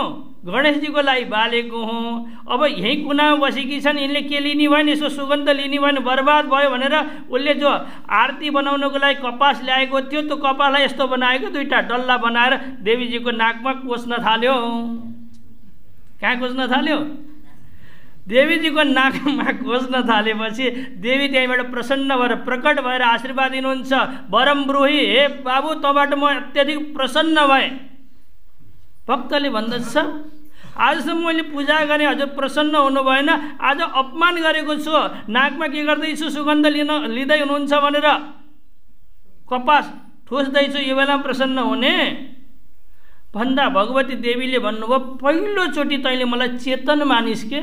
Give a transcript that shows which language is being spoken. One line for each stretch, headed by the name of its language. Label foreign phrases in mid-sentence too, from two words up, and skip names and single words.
Nepali: गणेशजीको लागि बालेको हुँ। अब यही कुनामा बसेकी छन्, यिनले के लिने भएन, यसको सुगन्ध लिने भएन, बर्बाद भयो भनेर उसले जो आरती बनाउनको लागि कपास ल्याएको थियो त्यो कपासलाई यस्तो बनाएको, दुईटा डल्ला बनाएर देवीजीको नाकमा कोस्न थाल्यो। कहाँ कोस्न थाल्यो? देवीजीको नाकमा कोस्न थालेपछि देवी त्यहीँबाट प्रसन्न भएर प्रकट भएर आशीर्वाद दिनुहुन्छ।
Sanskrit: वरम ब्रूहि,
Nepali: हे बाबु तँबाट म अत्यधिक प्रसन्न भएँ। भक्तले भन्दछ आजसम्म मैले पूजा गरेँ, हजुर प्रसन्न हुनु भएन, आज अपमान गरेको छु, नाकमा के गर्दैछु, सुगन्ध लिँदै हुनुहुन्छ भनेर कपास ठोस्दैछु, यो बेला प्रसन्न हुने भन्दा भगवती देवीले भन्नुभयो पहिलोचोटि तैँले मलाई चेतन मानिस् के?